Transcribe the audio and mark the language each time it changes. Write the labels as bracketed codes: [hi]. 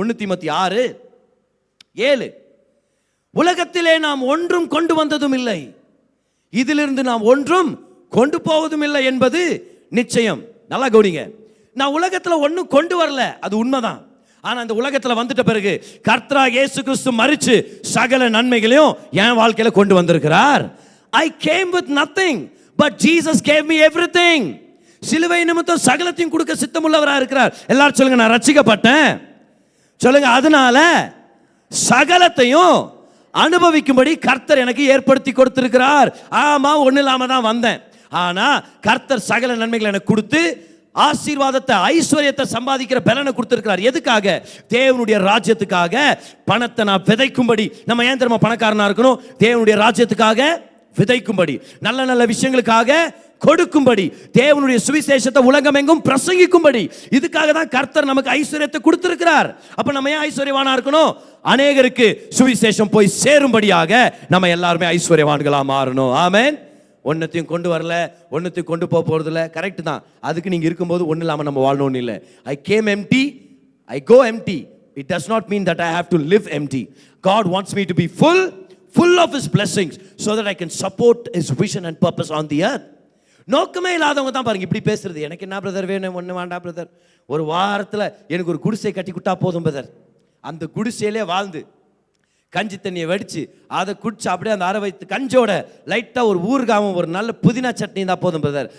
[ta] 1 தீமோத்தி 6:7, உலகத்திலே நாம் ஒன்றும் கொண்டு வந்ததும் இல்லை, இதிலிருந்து நாம் ஒன்றும் கொண்டு போவதும் இல்லை என்பது நிச்சயம். நல்லா கவனிங்க, நான் உலகத்துல ஒன்றும் கொண்டு வரல, அது உண்மைதான். ஆனா அந்த உலகத்துல வந்துட்ட பிறகு கர்த்தராகிய இயேசு கிறிஸ்து மரிச்சு சகல நன்மைகளையும் என் வாழ்க்கையில கொண்டு வந்திருக்கிறார். [en] I came with nothing but Jesus gave me everything. [ta] சிலுவை நிமித்தம் சகலத்தையும் கொடுக்க சித்தமுள்ளவரா இருக்கிறார். எல்லாரும் சொல்லுங்க, நான் ரட்சிக்கப்பட்டேன் சொல்லுங்க. அதனால சகலத்தையும் அனுபவிக்கும்படி கர்த்தர் எனக்கு ஏற்படுத்தி கொடுத்திருக்கிறார். ஆமா, ஒண்ணு இல்லாம தான் வந்தேன். ஆனா கர்த்தர் சகல நன்மைகளை எனக்கு கொடுத்து ஆசீர்வாதத்தை ஐஸ்வர்யத்தை சம்பாதிக்கிற பலனை கொடுத்திருக்கிறார். எதுக்காக? தேவனுடைய ராஜ்யத்துக்காக. பணத்தை நான் விதைக்கும்படி. நம்ம ஏன் தெரியுமா பணக்காரனா இருக்கணும்? தேவனுடைய ராஜ்யத்துக்காக விதைக்கும்படி, நல்ல நல்ல விஷயங்களுக்காக கொடுக்கும்படி, தேவனுடைய சுவிசேஷத்தை உலகம் எங்கும் பிரசங்கிக்கும்படி. இதுக்காக தான் கர்த்தர் நமக்கு ஐஸ்வர்யத்தை கொடுத்திருக்கிறார். அப்ப நம்ம ஏன் ஐஸ்வர்யவானா இருக்கணும்? அநேகருக்கு சுவிசேஷம் போய் சேரும்படியாக நம்ம எல்லாருமே ஐஸ்வர்யவான்களா மாறணும். ஆமென். ஒன்னத்தையும் கொண்டு வரல, ஒன்னத்தையும் கொண்டு போக போறது இல்லை, கரெக்ட் தான். அதுக்கு நீங்க இருக்கும்போது ஒன்றும் இல்லாமல் நம்ம வாழணும்னு இல்லை. [en] I came empty, I go empty. It does not mean that I have to live empty. God wants me to be full of His blessings so that I can support His vision and purpose on the earth. [ta] நோக்கமே இல்லாதவங்க தான் பாருங்க இப்படி பேசுறது. எனக்கு என்ன brother வேணும்? ஒன்று வேண்டாம் பிரதர், ஒரு வாரத்தில் எனக்கு ஒரு குடிசை கட்டி கொடுத்தா போதும் பிரதர். அந்த குடிசையிலே வாழ்ந்து கஞ்சி தண்ணியை வடித்து அதை குடிச்சு அப்படியே அந்த அரை வயிற்று கஞ்சோட லைட்டாக ஒரு ஊறுகாவும் ஒரு நல்ல புதினா சட்னி தான் போதும் பிரதர்.